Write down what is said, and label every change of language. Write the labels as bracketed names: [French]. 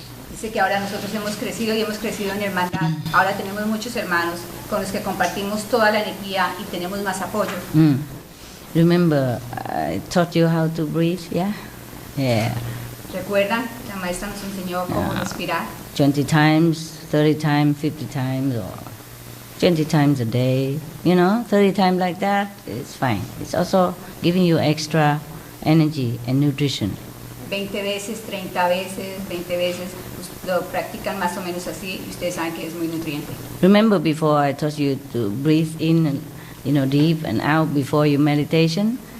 [Spanish] Dice que ahora nosotros hemos crecido y hemos crecido en hermandad. Ahora tenemos muchos hermanos con los que compartimos toda la energía y tenemos más apoyo. [English] Remember, I taught you how to breathe, yeah? Yeah. [Spanish] ¿Recuerdan? La maestra nos enseñó cómo respirar. [English] 20 times, 30 times, 50 times, or 20 times a day, 30 times like that, it's fine. It's also giving you extra energy and nutrition. [Spanish] 20 veces, 30 veces, 20 veces, lo practican más o menos así y ustedes saben que es muy nutriente. [English] Remember before I taught you to breathe in, deep and out before your meditation?